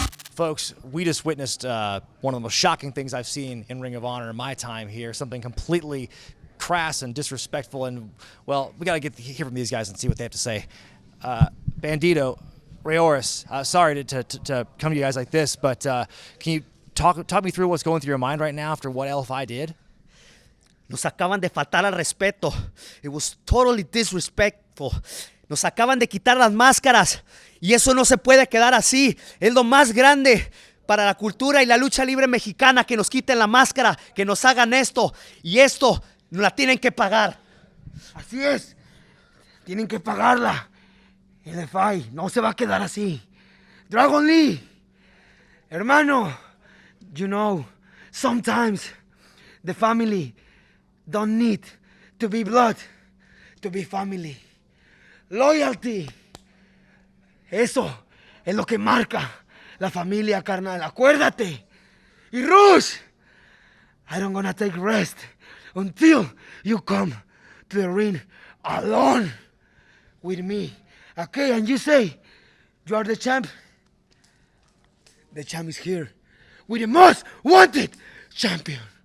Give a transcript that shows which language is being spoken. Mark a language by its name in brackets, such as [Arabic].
[English] Folks, we just witnessed one of the most shocking things I've seen in Ring of Honor in my time here, something completely crass and disrespectful, and, well, we got to hear from these guys and see what they have to say. Bandido, Ray Orris, sorry to come to you guys like this, but can you talk me through what's going through your mind right now after what LFI did? [Spanish] Nos acaban de faltar al respeto. [English] It was totally disrespectful. [Spanish] Nos acaban de quitar las máscaras y eso no se puede quedar así. Es lo más grande para la cultura y la lucha libre mexicana, que nos quiten la máscara, que nos hagan esto, y esto nos la tienen que pagar. Así es. Tienen que pagarla. LFI no se va a quedar así. [English] Dragon Lee, hermano, you know, sometimes the family don't need to be blood to be family. [Spanish] Loyalty, eso es lo que marca la familia, carnal. Acuérdate. [English] Y Rush, I don't gonna take rest until you come to the ring alone with me. Okay, and you say, you are the champ? The champ is here. With the most wanted champion.